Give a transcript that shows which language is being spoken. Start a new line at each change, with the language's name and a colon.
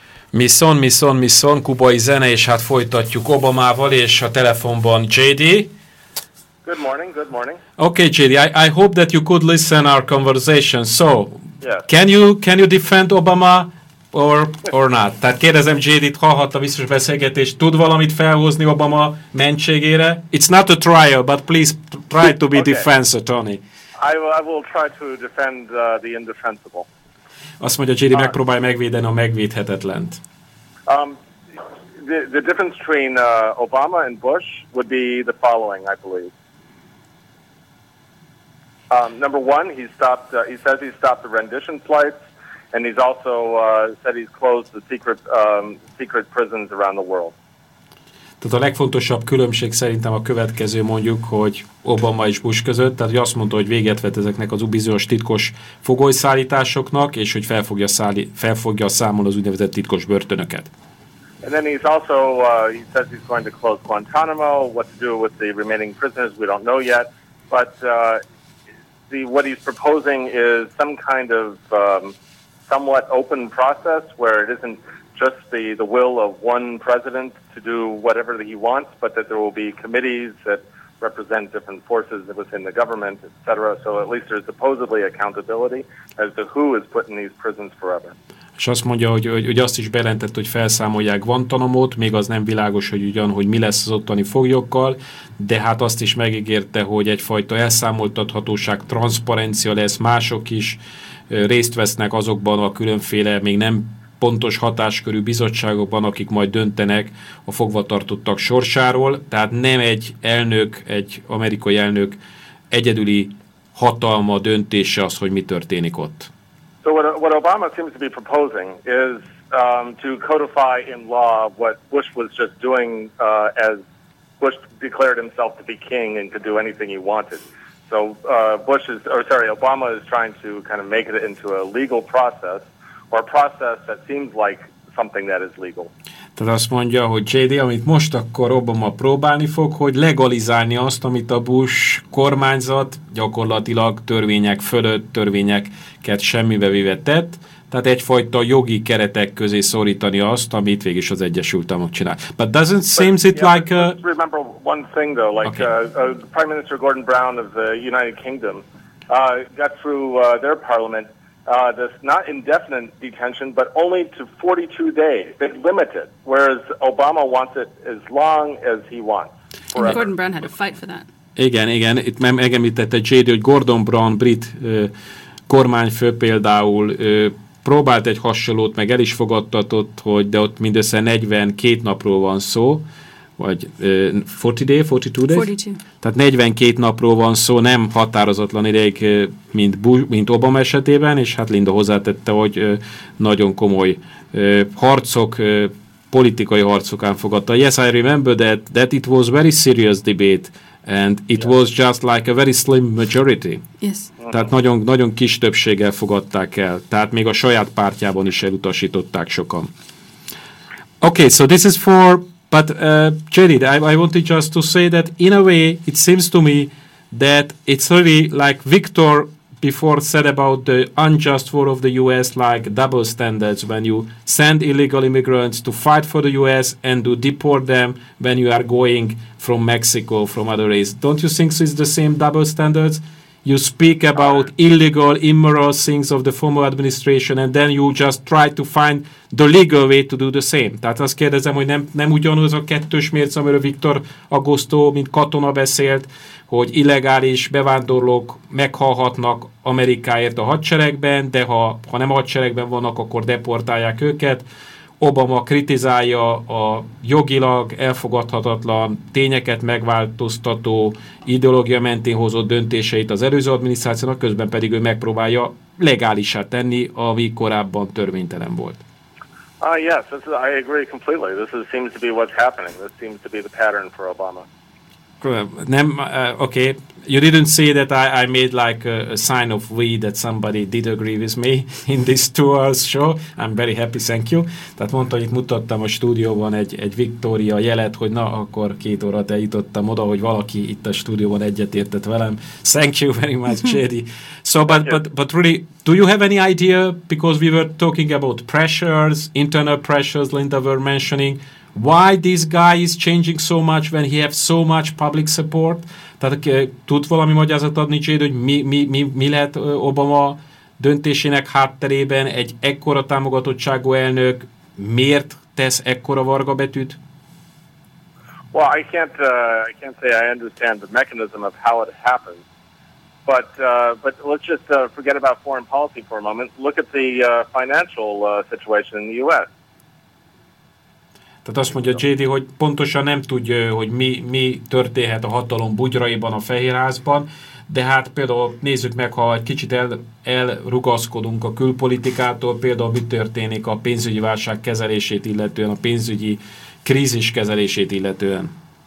Hungarian: Mi son, mi son, mi son, kubai zene, és hát folytatjuk Obamával, és a telefonban JD.
English: Good morning, good morning. Okay, JD, I hope that you could listen our conversation. So, yes. can you defend Obama or not?
Hungarian: Tehát kérdezem JD-t, hallhatta biztos beszélgetést, tud valamit felhozni Obama mentségére?
English: It's not a trial, but please try to be okay. Defense attorney. I will try to defend the indefensible.
Hungarian: Azt mondja, JD, megpróbálj megvédeni a megvédhetetlent.
English: The difference between Obama and Bush would be the following, I believe. Number one, he says he stopped the rendition flights, and he's also said he's closed the secret prisons around the world.
Hungarian: Tehát a legfontosabb különbség szerintem a következő, mondjuk, hogy Obama és Bush között, tehát hogy azt mondta, hogy véget vet ezeknek az bizonyos titkos fogolyszállításoknak, és hogy felfogja számon az úgynevezett titkos börtönöket.
English: And then he's also, he says he's going to close Guantanamo, what to do with the remaining prisoners, we don't know yet, but what he's proposing is some kind of somewhat open process where it isn't just the will of one president to do whatever he wants, but that there will be committees that represent different forces within the government, etc. So at least there's supposedly accountability as to who is put in these prisons forever.
Hungarian: És azt mondja, hogy azt is bejelentett, hogy felszámolják Guantanamót, még az nem világos, hogy ugyan, hogy mi lesz az ottani foglyokkal, de hát azt is megígérte, hogy egyfajta elszámoltathatóság, transzparencia lesz, mások is részt vesznek azokban a különféle, még nem pontos hatáskörű bizottságokban, akik majd döntenek a fogvatartottak sorsáról. Tehát nem egy elnök, egy amerikai elnök egyedüli hatalma döntése az, hogy mi történik ott.
English: So what Obama seems to be proposing is to codify in law what Bush was just doing as Bush declared himself to be king and could do anything he wanted. So Obama is trying to kind of make it into a legal process. Or a process that seems like something that is legal. Tehát azt mondja, hogy JD, amit most akkor Obama próbálni fog, hogy legalizálni azt, amit a Bush kormányzat gyakorlatilag törvények fölött, törvényeket semmibe véve tett, tehát egyfajta jogi keretek közé szorítani azt, amit végig is az Egyesült Államok csinál. But doesn't seem it yeah, like... Remember one thing though, like okay. Prime Minister Gordon Brown of the United Kingdom got through their parliament this not indefinite detention, but only to 42 days. It's limited, whereas Obama wants it as long as he wants. Forever. Gordon Brown had to fight for that.
Hungarian: Igen, igen. Itt megemlítette JD, hogy Gordon Brown, brit kormányfő például, próbált egy hasonlót, meg el is fogadtatott, hogy de ott mindössze 42 napról van szó, vagy 42. Tehát 42 napról van szó, nem határozatlan ideig, mint Obama esetében, és hát Linda hozzátette, hogy nagyon komoly harcok, politikai harcokán fogadta.
English: Yes, I remember that it was very serious debate, and it was just like a very slim majority. Yes.
Hungarian: Tehát nagyon, nagyon kis többséggel fogadták el, tehát még a saját pártjában is elutasították sokan.
English: Okay, so this is for... But, Jared, I wanted just to say that in a way, it seems to me that it's really like Victor before said about the unjust war of the U.S., like double standards when you send illegal immigrants to fight for the U.S. and to deport them when you are going from Mexico, from other areas. Don't you think so it's the same double standards? You speak about illegal, immoral things of the former administration, and then you just try to find the legal way to do the same.
Hungarian: Tehát azt kérdezem, hogy nem ugyanaz a kettős mérce, amiről Viktor Agosztó, mint katona beszélt, hogy illegális bevándorlók meghalhatnak Amerikáért a hadseregben, de ha nem hadseregben vannak, akkor deportálják őket. Obama kritizálja a jogilag elfogadhatatlan tényeket megváltoztató ideológia mentén hozott döntéseit az előző adminisztrációnak, közben pedig ő megpróbálja legálissá tenni, ami korábban törvénytelen volt.
English: Yes, this is, I agree completely. This is, seems to be what's happening. This seems to be the pattern for Obama.
Hungarian: Nem, okay.
English: You didn't say that I made like a sign of we that somebody did agree with me in this 2 hours show. I'm very happy, thank you.
Hungarian: Tehát mondta, hogy itt mutattam a stúdióban egy Victoria jelet, hogy na, akkor 2 óra eljutottam oda, hogy valaki itt a stúdióban egyetértett velem.
English: Thank you very much, JD. So, but really, do you have any idea, because we were talking about pressures, internal pressures Linda were mentioning, why this guy is changing so much when he has so much public support?
Hungarian: Tehát tud valami magyarázat adni, Jade, hogy mi lehet Obama döntésének hátterében egy ekkora támogatottságú elnök, miért tesz ekkora varga betűt?
English: Well, I can't say I understand the mechanism of how it happens. But let's just forget about foreign policy for a moment. Look at the financial situation in the U.S.
Hungarian: Tehát azt mondja J.D., hogy pontosan nem tudja, hogy mi történhet a hatalom bugyraiban, a Fehérházban, de hát például nézzük meg, ha egy kicsit elrugaszkodunk a külpolitikától, például mi történik a pénzügyi válság kezelését illetően, a pénzügyi krízis kezelését illetően.